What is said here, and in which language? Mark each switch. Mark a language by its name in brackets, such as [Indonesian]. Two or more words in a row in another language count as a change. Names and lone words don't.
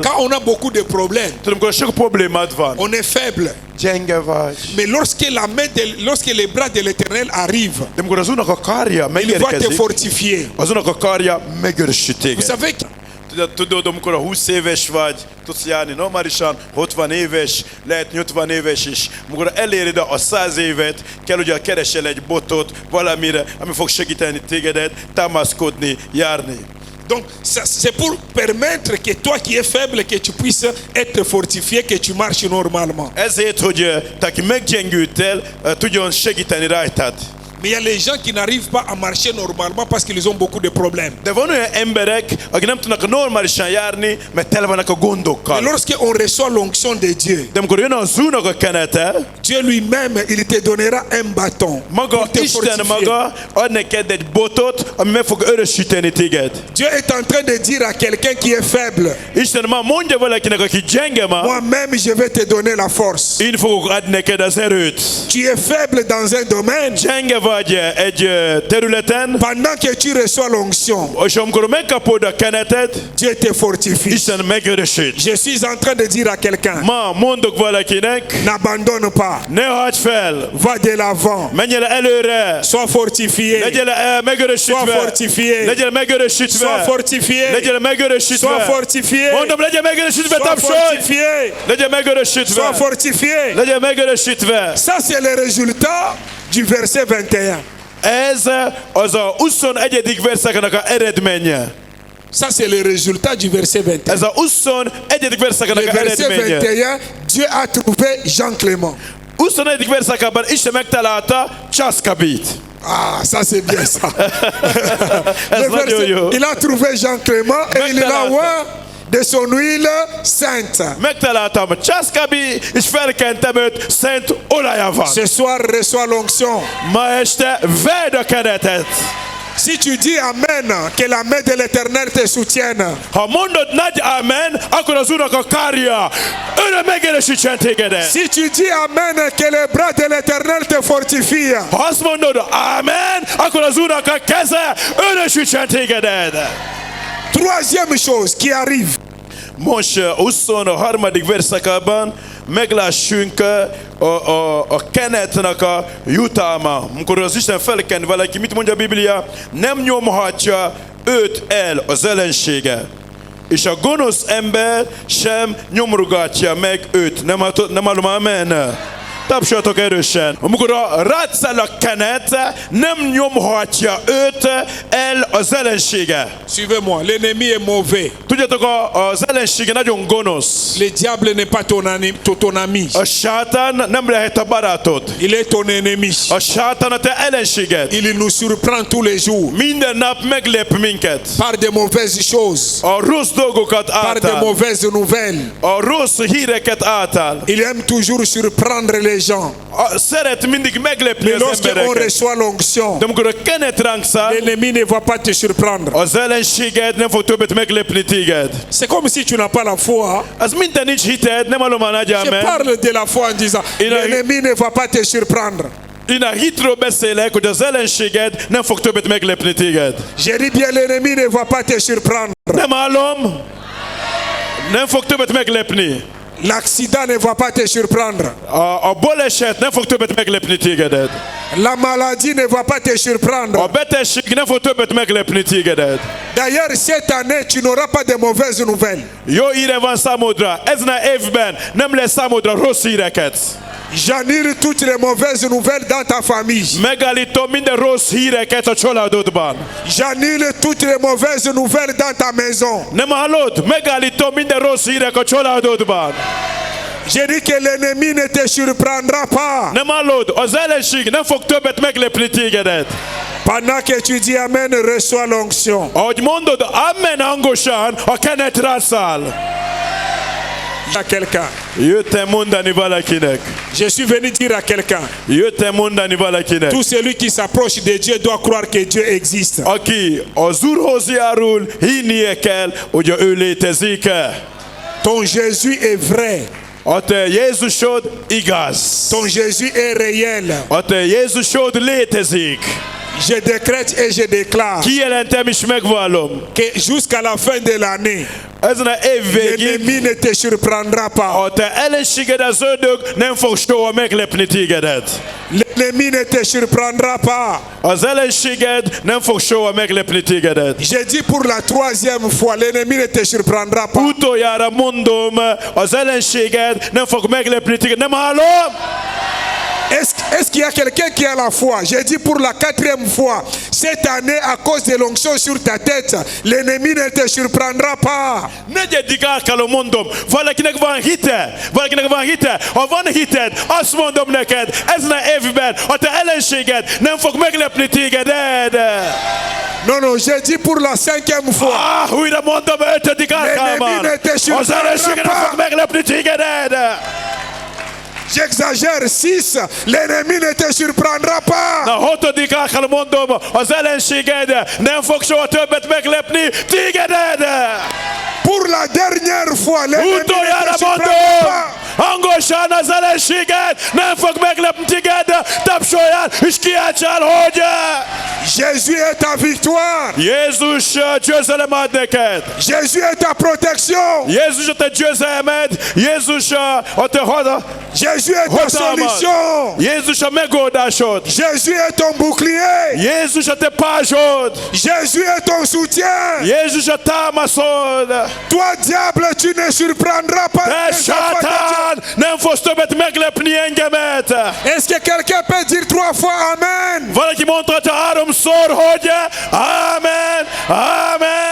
[French] Quand on a beaucoup de problèmes, [Hungarian] Tudom, amikor sok problémád van. [French] on est faible. [Hungarian] Gyenge vagy. [French] Mais lorsque les bras de l'Éternel arrivent, [Hungarian] De amikor az Úrnak a karja [French] il va te [Hungarian] megérkezik, [French] fortifier. [Hungarian] az Úrnak a karja megerősít [French] Vous [Hungarian] téged. [French] savez, [Hungarian] Tudod, amikor a 20 éves vagy, tudsz járni normálisan, 60 éves, lehet 80 éves is. Amikor eléred a 100 évet, kell, hogy keresel egy botot valamire, ami fog segíteni tégedet, támaszkodni, járni. [French] donc c'est pour permettre que toi qui es faible, que tu puisses être fortifié, que tu marches normalement. [Hungarian] Ezért, hogy te, aki meggyengültél, tudjon segíteni rajtad. [French] Mais il y a les gens qui n'arrivent pas à marcher normalement parce qu'ils ont beaucoup de problèmes. [Hungarian] De van olyan emberek, akik nem tudnak normálisan járni, mert tele vannak a [French] Et [Hungarian] gondokkal. [French] lorsqu'on reçoit l'onction de Dieu, [Hungarian] De amikor jön az Úrnak a kenete, [French] Dieu lui-même, il te donnera un bâton [Hungarian] maga [French] pour te [Hungarian] Isten [French] fortifier. [Hungarian] maga ad neked egy botot, ami meg fog örösíteni téged. [French] Dieu est en train de dire à quelqu'un qui est faible, [Hungarian] Isten ma mondja valakinek, aki gyenge ma, [French] moi-même je vais te donner la force. [Hungarian] én fogok adni neked az erőt. [French] Tu es faible dans un domaine, [Hungarian] Gyenge vagy egy területen, [French] pendant que tu reçois l'onction, [Hungarian] és amikor megkapod a kenetet, [French] Dieu te fortifie. [Hungarian] Isten megerősít. [French] Je suis en train de dire à quelqu'un, [Hungarian] Ma mondok valakinek, [French] n'abandonne pas, [Hungarian] ne hagyd fel, [French] va de l'avant, [Hungarian] menjél előre, [French] sois fortifié, [Hungarian] legyél [French] sois [Hungarian] megerősítve, [French] fortifié, [Hungarian] legyél megerősítve, [French] sois fortifié, [Hungarian] legyél megerősítve. [French] sois fortifié, [Hungarian] Mondom, legyél megerősítve, [French] sois [Hungarian] tapsolj! [French] fortifié, [Hungarian] Legyél megerősítve, [French] sois fortifié. [Hungarian] legyél megerősítve. [French] Ça c'est le résultat du verset 21. [Hungarian] Ez az a 21. verszaknak a eredménye. [French] Ça c'est le résultat du verset 21. [Hungarian] Ez a 21. verszaknak [French] Le [Hungarian] a [French] verset [Hungarian] eredménye. [French] 21, Dieu a trouvé Jean Clément. [Hungarian] 21. verszakában Isten megtalálta Császkabit. [French] Ah, ça c'est bien ça. [Hungarian] Ez [French] Le [Hungarian] nagyon [French] verset, [Hungarian] jó. [French] il a trouvé Jean Clément et il l'a oint de son huile sainte. [Hungarian] Megtaláltam Császkabi, és felkentem őt szent olajával. [French] Ce soir, reçois l'onction. [Hungarian] Ma este vedd a kenetet. [French] Si tu dis Amen, que la main de l'Éternel te soutienne. [Hungarian] Ha mondod nagy amen, akkor az Úrnak a kárja öröm megerősítsen tégedet. [French] Si tu dis Amen, que les bras de l'Éternel te fortifient. [Hungarian] Ha azt mondod amen, akkor az Úrnak a keze erősítsen tégedet. [French] Troisième chose qui arrive. [Hungarian] Most 23. verszakában meglássunk a kenetnek a jutalma. Amikor az Isten felken valaki, mit mondja a Biblia? Nem nyomhatja őt el az ellensége. És a gonosz ember sem nyomorgatja meg őt. Nem hallom, amen. Tapsoljatok erősen. Amikor rád száll a kenet, nem nyomhatja őt el az ellensége. [French] Suivez-moi, l'ennemi est mauvais. [Hungarian] Tudjátok, az ellensége nagyon gonosz. [French] Le diable n'est pas ton ami. [Hungarian] A sátán nem lehet a barátod. [French] Il est ton ennemi. [Hungarian] A sátán a te ellenséged. [French] Il nous surprend tous les jours [Hungarian] Minden nap meglep minket. [French] par de mauvaises choses, [Hungarian] A rossz dolgokat [French] par de [Hungarian] által. [French] mauvaises nouvelles. [Hungarian] A rossz híreket által. [French] Il aime toujours surprendre les gens. [Hungarian] Szeret mindig meglepni [French] Mais [Hungarian] az [French] lorsqu'on [Hungarian] embereket. [French] reçoit l'onction, [Hungarian] De amikor a kenet ránk száll, [French] l'ennemi ne va pas te surprendre. [Hungarian] az ellenséged nem fog többet meglepni téged. [French] C'est comme si tu n'as pas la foi. [Hungarian] Az minden nincs hited, nem hallom a nagy [French] Je [Hungarian] amen. [French] parle de la foi en disant, l'ennemi ne va pas te surprendre. [Hungarian] Én a hitről beszélek, hogy az ellenséged nem fog többet meglepni téged. [French] Je dis bien, l'ennemi ne va pas te surprendre. [Hungarian] Nem hallom? Nem fog többet meglepni. [French] L'accident ne va pas te surprendre. [Hungarian] A baleset nem fog többet meglepni tégedet. [French] La maladie ne va pas te surprendre. [Hungarian] A betegség nem fog többet meglepni tégedet. [French] D'ailleurs, cette année, tu n'auras pas de mauvaises nouvelles. [Hungarian] Jó híre van számodra. Ezen a évben nem lesz számodra rossz híreket. [French] J'annule toutes les mauvaises nouvelles dans ta famille. [Hungarian] Megállítom minden rossz híreket a családodban. [French] J'annule toutes les mauvaises nouvelles dans ta maison. [Hungarian] Nem hallod? Megállítom minden rossz hírek a családodban. [French] Je dis que l'ennemi ne te surprendra pas. [Hungarian] Nem hallod? Az ellenség nem fog többet meglepni tégedet. [French] Pendant que tu dis Amen, reçois l'onction. [Hungarian] Ahogy mondod, amen hangosan, a kenet rászáll. [French] À quelqu'un. [Hungarian] Jöttem mondani valakinek. [French] Je suis venu dire à quelqu'un. [Hungarian] Jöttem mondani valakinek. [French] Tout celui qui s'approche de Dieu doit croire que Dieu existe. [Hungarian] Aki az Úrhoz járul, hinnie kell, hogy ő létezik. [French] Ton Jésus est vrai. [Hungarian] A te Jézusod igaz. [French] Ton Jésus est réel. [Hungarian] A te Jézusod létezik. [French] Je décrète et je déclare [Hungarian] Kijelentem és megvallom. [French] que jusqu'à la fin de l'année, [Hungarian] Ezen a év végig [French] l'ennemi ne te surprendra pas. [Hungarian] a te ellenséged, az ördög nem fog soha meglepni tégedet. [French] L'ennemi ne te surprendra pas. [Hungarian] Az ellenséged nem fog soha meglepni tégedet. [French] J'ai dit pour la troisième fois, l'ennemi ne te surprendra pas. [Hungarian] Utoljára mondom, az ellenséged nem fog meglepni téged. Nem hallom? [French] Est-ce qu'il y a quelqu'un qui a la foi? J'ai dit pour la quatrième fois, cette année, à cause de l'onction sur ta tête, l'ennemi ne te surprendra pas. [Hungarian] Negyedik alkalom mondom, valakinek van hite, ha van hited, azt mondom neked, ezen a évben a te ellenséged nem fog meglepni téged. [French] Non, non, j'ai dit pour la cinquième fois. [Hungarian] Újra mondom, ötödik alkalommal, az ellenséged nem fog meglepni téged. [French] J'exagère, 6, l'ennemi ne te surprendra pas. [Hungarian] Na, hatodik alkalom mondom, az ellenséged nem fog soha többet meglepni tégedet. [French] Pour la dernière fois, l'ennemi ne [Hungarian] Utoljára [French] te surprendra [Hungarian] mondom, [French] pas. [Hungarian] hangosan, Tapsol az ellenséget, nem fog meglepni téged, tapsoljál, és kiáltsál, hogy [French] Jésus est ta victoire. [Hungarian] Jézus győzelem ad neked. [French] Jésus est ta protection. [Hungarian] Jézus a te győzelmed, Jézus a te [French] Jésus est ta solution. [Hungarian] Jézus a megoldásod. [French] Jésus est ton bouclier. [Hungarian] Jézus a te pázsod. [French] Jésus est ton soutien. [Hungarian] Jézus a támaszod. [French] Toi, diable, tu ne surprendras pas. [Hungarian] Te sátán, nem fogsz többet meglepni engemet. [French] Est-ce que quelqu'un peut dire 3 fois Amen? [Hungarian] Valaki mondhatja 3-szor, hogy Amen, Amen.